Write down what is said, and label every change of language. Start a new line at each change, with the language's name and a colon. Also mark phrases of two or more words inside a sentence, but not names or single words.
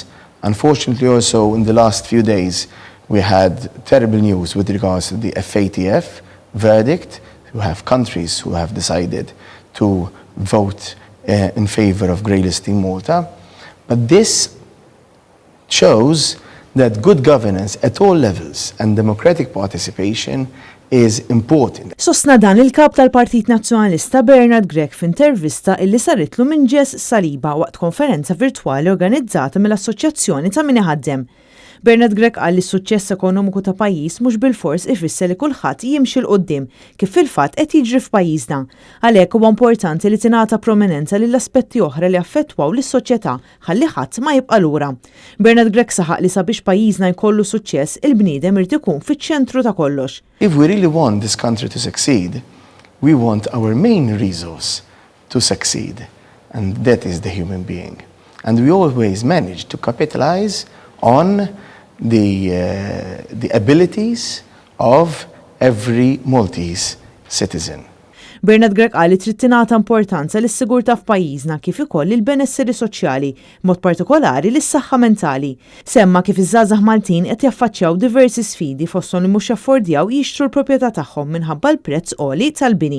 English: Unfortunately, also in the last few days, we had terrible news with regards to the FATF verdict. We have countries who have decided to vote in favor of grey listing Malta. But this shows that good governance at all levels and democratic participation is important.
Maltese: Sostna dan il-kap tal-Partit Nazzjonalista Bernard Grech f'intervista illi saritlu minn Ġes Saliba waqt konferenza virtwali organizzata mill-Assoċjazzjoni ta' min iħaddem. Bernard Grech qal li s-suċċess ekonomiku ta' pajjiż mhux bil-fors ifisser li kulħadd jimxi l qudiem kif fil-fatt qed jiġri f'pajjiżna. Għalhekk huwa importanti li tingħata prominenza lill aspetti oħra li affettwaw lis-soċjetà ħalli ħadd ma jibqa' lura. Bernard Grech saħaq li sabiex pajjiżna jkollu suċċess il-bniedem irid ikun fiċ-ċentru ta' kollox.
English: If we really want this country to succeed, we want our main resource to succeed, and that is the human being. And we always manage to capitalize on the abilities of every Maltese citizen.
Maltese: Bernard Grech qal li trid tingħata importanza lis-sigurtà f'pajjiżna kif ukoll il-benesseri soċjali, mod partikolari lis-saħħa mentali. Semma kif iż-żgħażagħ Maltin qed jaffaċċjaw diversi sfidi fosthom li mhux jaffordjaw jixtru l-proprjetà tagħhom minħabba l-prezz għoli tal-bini.